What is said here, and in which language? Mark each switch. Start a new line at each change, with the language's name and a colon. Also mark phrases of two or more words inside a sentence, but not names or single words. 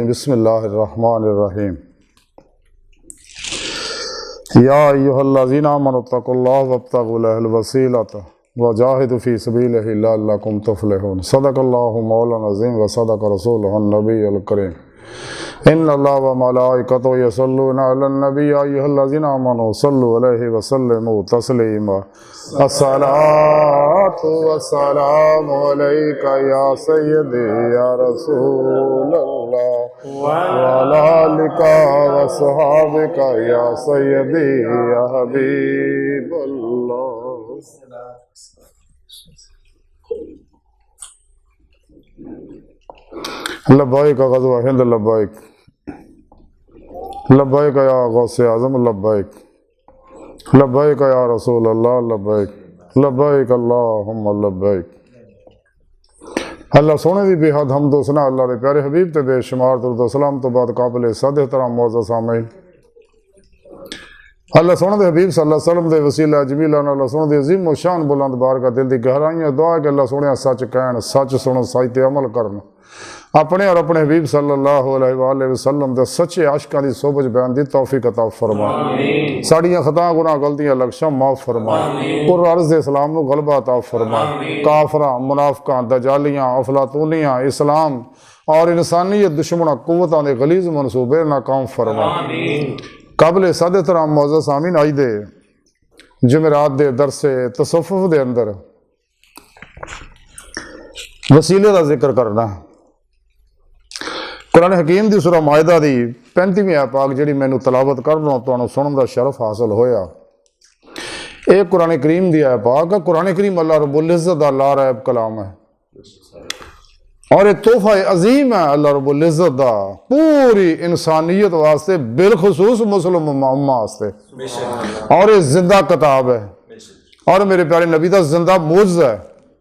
Arabic: بسم الله الرحمن الرحيم يا أيها الذين آمنوا اتقوا الله وابتغوا إليه الوسيلة وجاهدوا في سبيله لعلكم تفلحون. صدق الله مولانا العظيم وصدق رسوله النبي الكريم. إن الله وملائكته يصلون على النبي يا أيها الذين آمنوا صلوا عليه وسلموا تسليما. الصلاة والسلام عليك يا سيدي يا رسول الله وعلى آلك وأصحابك يا سيدي يا حبيب الله. لبيك غزوة هند لبيك، لبيك يا غوث أعظم لبيك، لبيك يا رسول الله لبيك، لبيك اللهم لبيك.
Punjabi: اللہ سوہنے دی بےحد حمد و ثنا اللہ دے پیارے حبیب تے بےشمار درود و سلام توں بعد قابل صد احترام معزز سامعین، اللہ سوہنے دے حبیب
Arabic: صلى الله عليه وسلم
Punjabi: دے وسیلہ جمیلہ اللہ سوہنے دی عظیم و شان بلند بارگاہ دل دی گہرائیاں دعا ہے کہ اللہ سوہنے سچ کہن، سچ سنن، سچ تے عمل کرن. اپنے اور اپنے حبیب
Arabic: صلى الله عليه وسلم
Punjabi: دے سچے عاشقاں دی صحبت بیان دی توفیق عطا فرما. ساڈیاں خطا گناہ غلطیاں لکھاں معاف فرما. کُر ارض اسلام نوں غلبہ عطا فرما. کافراں، منافقاں، دجالیاں، افلاطونیاں، اسلام اور انسانیت دشمن قوتاں دے غلیظ منصوبے ناکام فرما. قابل صد احترام معزز سامعین، اج دے جمعرات دے درس تصوف دے اندر وسیلے کا ذکر کرنا. قرآن حکیم دی سورہ مائدہ دی 35ویں آیت پاک جیہڑی مینوں تلاوت کرنا تہانوں سنن دا شرف حاصل ہویا. یہ قرآن کریم دی آیت پاک ہے. قرآن کریم اللہ رب العزت دا لاریب کلام ہے اور یہ تحفہ عظیم ہے اللہ رب العزت دا پوری انسانیت واسطے، بالخصوص مسلم امہ واسطے. اور یہ زندہ کتاب ہے اور میرے پیارے نبی دا زندہ معجزہ ہے.